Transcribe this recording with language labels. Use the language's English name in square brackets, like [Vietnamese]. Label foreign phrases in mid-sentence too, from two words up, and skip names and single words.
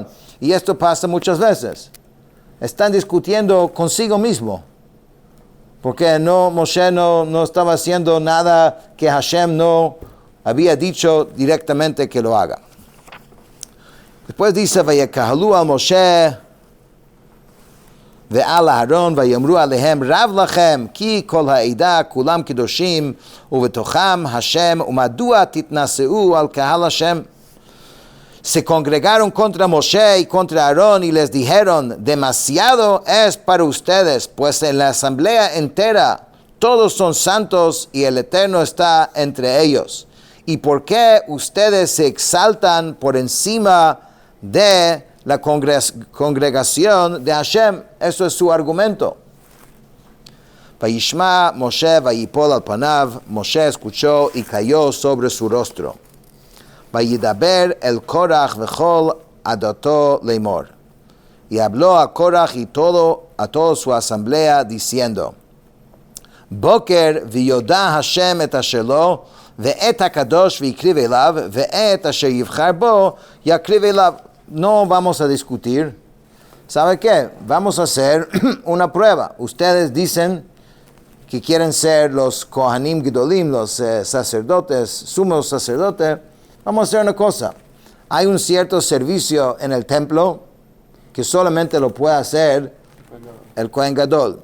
[Spanish] Y esto pasa muchas veces. Están discutiendo consigo mismo. Porque Moshe no estaba haciendo nada que Hashem no había dicho directamente que lo haga. Después dice, [Hebrew] ויקהלו על משה ועל אהרן ויאמרו אלהם רב לכם כי כל העדה כלם קדשים ובתוכם השם ומדוע תתנשאו על קהל השם. [Spanish] Se congregaron contra Moshe y contra Aarón y les dijeron, demasiado es para ustedes, pues en la asamblea entera todos son santos y el Eterno está entre ellos. ¿Y por qué ustedes se exaltan por encima de la congregación de Hashem? Eso es su argumento. [Hebrew] וישמע משה ויפל על פניו, [Spanish] Moshe escuchó y cayó sobre su rostro. [Hebrew] וידבר אל קרח וכל עדתו לאמר. [Spanish] Y habló a Korach y a toda su asamblea diciendo, [Hebrew] בקר וידע השם את אשר לו ואת הקדוש והקריב אליו ואת אשר יבחר בו יקריב אליו. [Spanish] No vamos a discutir. ¿Sabe qué? Vamos a hacer una prueba. Ustedes dicen que quieren ser los [Hebrew] כהנים גדולים, [Spanish] los sacerdotes, sumos sacerdotes. Vamos a hacer una cosa. Hay un cierto servicio en el templo que solamente lo puede hacer el [Hebrew] כהן גדול.